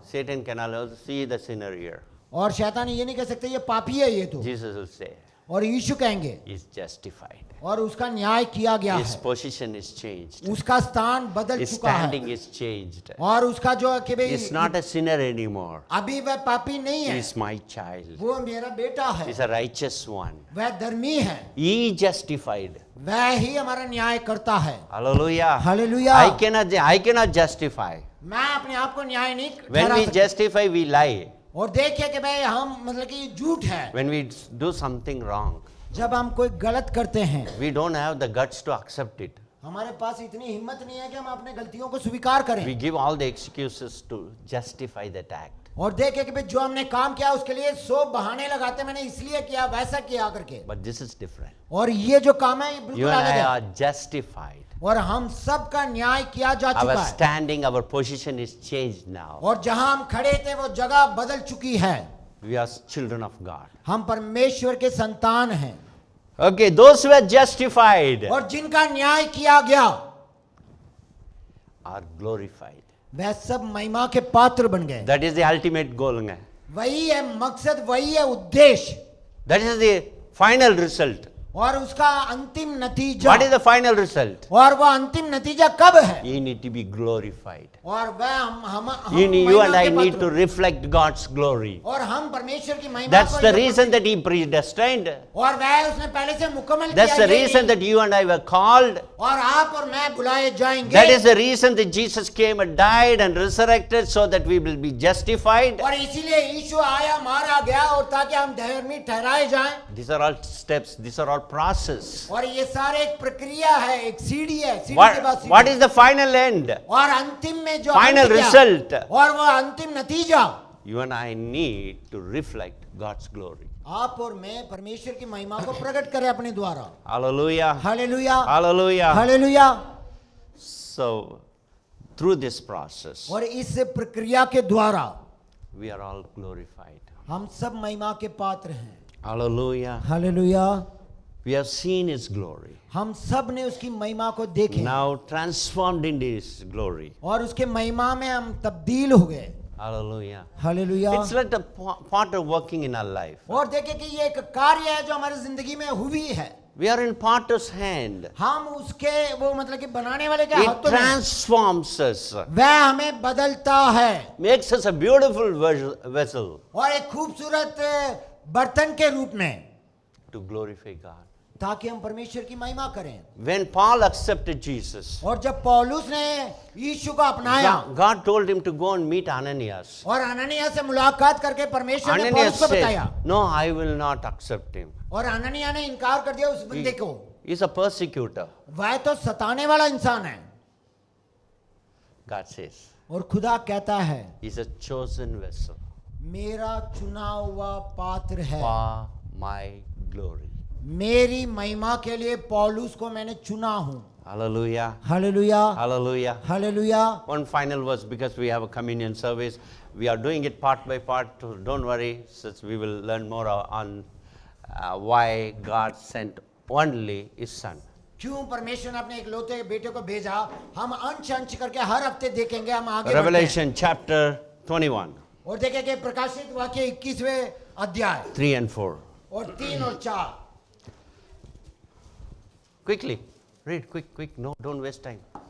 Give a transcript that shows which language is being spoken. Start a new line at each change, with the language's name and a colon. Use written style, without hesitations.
English: Satan can also see the sinner here.
Hindi: और शैतान ये नहीं कह सकते ये पापी है ये तो,
English: Jesus will say,
Hindi: और यीशु कहेंगे
English: he is justified.
Hindi: और उसका न्याय किया गया
English: His
Hindi: है,
English: position is changed.
Hindi: उसका स्थान बदल
English: His
Hindi: चुका है
English: standing is changed.
Hindi: और उसका जो है कि
English: He is not a sinner anymore.
Hindi: अभी वह पापी नहीं
English: He
Hindi: है,
English: is my child.
Hindi: वो मेरा बेटा
English: He
Hindi: है,
English: is a righteous one.
Hindi: वह धर्मी है,
English: He justified.
Hindi: वह ही हमारा न्याय करता है।
English: Hallelujah.
Hindi: Hallelujah.
English: I cannot justify.
Hindi: मैं अपने आप को न्याय नहीं
English: When
Hindi: ठहरा
English: we
Hindi: सकता।
English: justify, we lie.
Hindi: और देखिए कि भाई हम मतलब कि ये झूठ है,
English: When we do something wrong,
Hindi: जब हम कोई गलत करते हैं
English: we don't have the guts to accept it.
Hindi: हमारे पास इतनी हिम्मत नहीं है कि हम अपने गलतियों को स्वीकार करें
English: We give all the excuses to justify that act.
Hindi: और देखे कि भाई जो हमने काम किया उसके लिए 100 बहाने लगाते मैंने इसलिए किया वैसा किया करके,
English: But this is different.
Hindi: और ये जो काम है ये
English: You
Hindi: बिल्कुल
English: and
Hindi: अलग
English: I
Hindi: है
English: are justified.
Hindi: और हम सब का न्याय किया जा
English: Our
Hindi: चुका है
English: standing, our position is changed now.
Hindi: और जहां हम खड़े थे वो जगह बदल चुकी है।
English: We are children of God.
Hindi: हम परमेश्वर के संतान हैं
English: Okay, those who are justified
Hindi: और जिनका न्याय किया गया
English: are glorified.
Hindi: वह सब महिमा के पात्र बन गए।
English: That is the ultimate goal.
Hindi: वही है मकसद, वही है उद्देश्य,
English: That is the final result.
Hindi: और उसका अंतिम नतीजा।
English: What is the final result?
Hindi: और वह अंतिम नतीजा कब है?
English: You need to be glorified.
Hindi: और वह हम
English: You and
Hindi: महिमा
English: I
Hindi: के
English: need
Hindi: पात्र-
English: to reflect God's glory.
Hindi: और हम परमेश्वर की महिमा
English: That's
Hindi: को
English: the
Hindi: ये-
English: reason that He predestined.
Hindi: और वह उसने पहले से मुकम्मल
English: That's
Hindi: किया
English: the
Hindi: ये
English: reason
Hindi: नहीं।
English: that you and I were called.
Hindi: और आप और मैं बुलाए जाएंगे।
English: That is the reason that Jesus came and died and resurrected so that we will be justified.
Hindi: और इसीलिए यीशु आया, मारा गया, और ताकि हम धर्मी ठहराए जाएं।
English: These are all steps, these are all process.
Hindi: और ये सारे एक प्रक्रिया है, एक सीढ़ी है, सीढ़ी के बाद
English: What
Hindi: सीढ़ी।
English: is the final end?
Hindi: और अंतिम में जो
English: Final
Hindi: अंत क्या?
English: result.
Hindi: और वह अंतिम नतीजा,
English: You and I need to reflect God's glory.
Hindi: आप और मैं परमेश्वर की महिमा को प्रकट करें अपने द्वारा।
English: Hallelujah.
Hindi: Hallelujah,
English: Hallelujah.
Hindi: Hallelujah.
English: So, through this process,
Hindi: और इस प्रक्रिया के द्वारा
English: we are all glorified.
Hindi: हम सब महिमा के पात्र हैं।
English: Hallelujah.
Hindi: Hallelujah.
English: We have seen His glory.
Hindi: हम सब ने उसकी महिमा को देखे
English: Now transformed into His glory.
Hindi: और उसके महिमा में हम तब्दील हो गए।
English: Hallelujah.
Hindi: Hallelujah.
English: It's like a potter working in our life.
Hindi: और देखे कि ये एक कार्य है जो हमारी जिंदगी में हुई है।
English: We are in potter's hand.
Hindi: हम उसके वो मतलब कि बनाने वाले के
English: It
Hindi: हाथों में,
English: transforms us,
Hindi: वह हमें बदलता है
English: makes us a beautiful vessel
Hindi: और एक खूबसूरत बर्तन के रूप में,
English: to glorify God.
Hindi: ताकि हम परमेश्वर की महिमा करें।
English: When Paul accepted Jesus,
Hindi: और जब पौलुस ने यीशु को अपनाया
English: God told him to go and meet Ananias.
Hindi: और अननिया से मुलाकात करके परमेश्वर ने
English: Ananias
Hindi: पौलुस को बताया,
English: said, "No, I will not accept him.
Hindi: और अननिया ने इनकार कर दिया उस बंदे को।
English: He's a persecutor."
Hindi: वह तो सताने वाला इंसान है।
English: God says,
Hindi: और खुदा कहता है,
English: "He's a chosen vessel
Hindi: मेरा चुना हुआ पात्र है,
English: for my glory."
Hindi: मेरी महिमा के लिए पौलुस को मैंने चुना हूं।
English: Hallelujah.
Hindi: Hallelujah,
English: Hallelujah.
Hindi: Hallelujah.
English: One final verse, because we have a communion service. We are doing it part by part. So don't worry, since we will learn more on why God sent only His Son.
Hindi: क्यों परमेश्वर ने अपने एक लौते बेटे को भेजा, हम अंश अंश करके हर हफ्ते देखेंगे। हम आगे बढ़ते हैं।
English: Revelation chapter 21,
Hindi: और देखेंगे प्रकाशित वाक्य 21वें अध्याय
English: 3 and 4.
Hindi: और 3 और 4।
English: Quickly, read, quick. No, don't waste time.